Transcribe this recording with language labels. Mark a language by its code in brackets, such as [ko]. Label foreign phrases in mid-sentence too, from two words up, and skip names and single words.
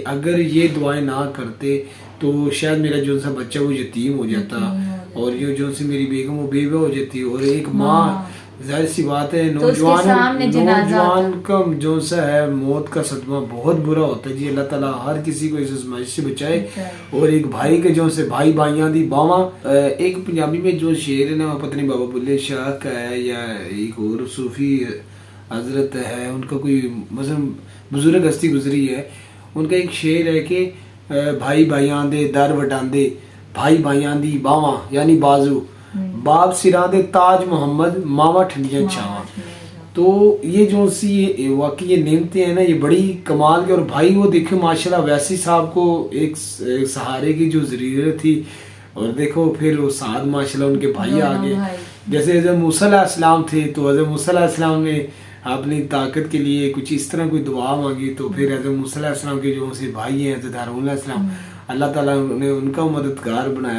[ur] اگر یہ دعائیں نہ کرتے تو شاید میرا جو سا بچہ وہ یتیم ہو جاتا، اور یہ جو سی میری بیگم وہ بیوہ ہو جاتی، اور ایک ماں ظاہر سی بات ہے نوجوان کا جو سا ہے موت کا صدمہ بہت برا ہوتا ہے جی. اللہ تعالیٰ ہر کسی کو اس ازمائش سے بچائے. اور ایک بھائی کے جو سے [pa] بھائی بھائیاں دی باواں، [ur] ایک پنجابی میں جو شعر ہے نا، پتہ نہیں بابا بلے شاہ کا ہے یا ایک اور صوفی حضرت ہے، ان کا کوئی مثلا بزرگ ہستی گزری ہے، ان کا ایک شعر ہے کہ [pa] بھائی بھائیاں دے در وڈاندے، بھائی بھائیاں دی باواں [ur] یعنی بازو، [pa] باپ سراں دے تاج محمد، ماواں ٹھنڈیاں چھاواں. [ur] تو یہ جو سی واقعی یہ نعمتیں ہیں نا، یہ بڑی کمال کے. اور بھائی وہ دیکھو ماشاءاللہ ویسی صاحب کو ایک سہارے کی جو ضرورت تھی، اور دیکھو پھر وہ سعد ماشاءاللہ ان کے بھائی آگے. جیسے حضرت موسیٰ [ar] علیہ السلام [ur] تھے تو حضرت موسیٰ [ar] علیہ السلام [ur] نے اپنی طاقت کے لیے کچھ اس طرح کوئی دعا مانگی، تو پھر حضرت موسیٰ [ar] علیہ السلام [ur] کے جو سے بھائی ہیں حضرت ہارون [ar] علیہ السلام، [ur] اللہ تعالیٰ نے ان کا مددگار بنایا.